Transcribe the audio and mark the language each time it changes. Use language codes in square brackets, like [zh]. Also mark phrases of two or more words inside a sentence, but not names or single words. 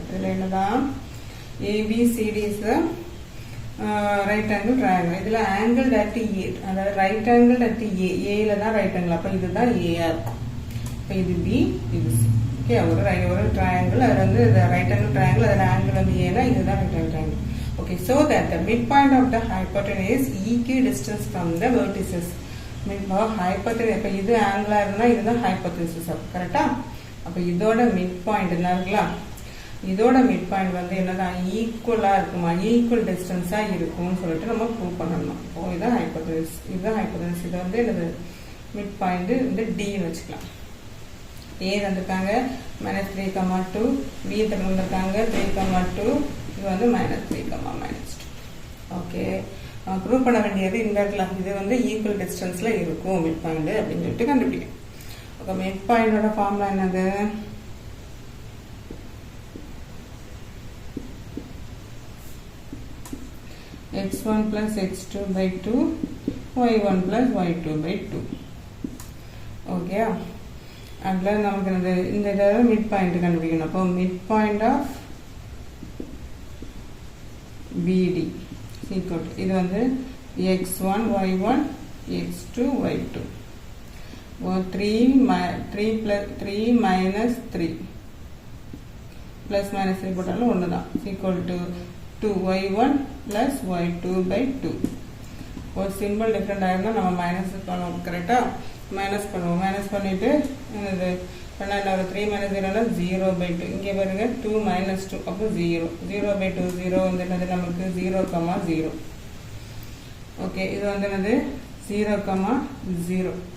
[ta] இதில் என்னதான் [en] ABCD is right angle triangle. இதில் angle at A, அதாவது right angle at A, ஏல தான் right angle. [ta] அப்போ இதுதான் ஏஆ இருக்கும். இப்போ இது பி, இது சி. ஓகே, ஒரு ட்ரையாங்கிள், அதில் வந்து [en] right angle triangle, [ta] அதில் ஆங்கிள் வந்து ஏன்னா இதுதான் [en] right angle triangle. Okay, so that the midpoint of the hypotenuse is equidistant from the vertices. Hypotenuse, [ta] இப்போ இது ஆங்கிளா இருந்தா இதுதான் ஹைபோதெசிஸ். கரெக்டா? அப்போ இதோட [en] midpoint [ta] என்ன இருக்கலாம்? இதோட [en] midpoint [ta] வந்து என்னதான் ஈக்குவலா இருக்குமா, [en] equal distance-aa [ta] இருக்கும்னு சொல்லிட்டு நம்ம ப்ரூவ் பண்ணணும். இப்போ இதுதான் ஹைபோதெசிஸ், இதுதான் ஹைபோதெசிஸ். இது வந்து என்னது [en] midpoint [ta] இந்த டின்னு வச்சுக்கலாம். ஏ தந்திருக்காங்க -3,2, பி தந்திருக்காங்க 3,2, இது வந்து -3, -2. ஓகே, ப்ரூவ் பண்ண வேண்டியது இந்த இடத்துல இது வந்து [en] equal distance-la [ta] இருக்கும் [en] midpoint [ta] அப்படின்னு சொல்லிட்டு கண்டுபிடிக்கும். ஓகே, [en] midpoint-oda formula [ta] என்னது? [en] x1 plus x2 by 2 y1 plus y2 by 2. [ta] ஓகே, அதில் நமக்கு இந்த இதாவது [en] midpoint [ta] கண்டுபிடிக்கணும். [en] அப்போ midpoint of BD equal to [ta] இது வந்து [en] x1 y1 x2 y2. 3 minus 3 plus minus 3 [ta] போட்டாலும் ஒன்று தான். [en] equal to 2y1 plus y2 by 2. [ta] ஒரு [en] simple different [ta] ஆயிருந்தா நம்ம மைனஸ் பண்ணுவோம். கரெக்டா? மைனஸ் பண்ணுவோம். மைனஸ் பண்ணிட்டு என்னது பண்ணால் [en] 3 minus 0 0 by 2. [ta] இங்கே பாருங்க 2 minus 2, அப்போ 0. 0 by 2 0 வந்து என்னது நமக்கு 0, 0. ஓகே, இது வந்து என்னது 0, 0.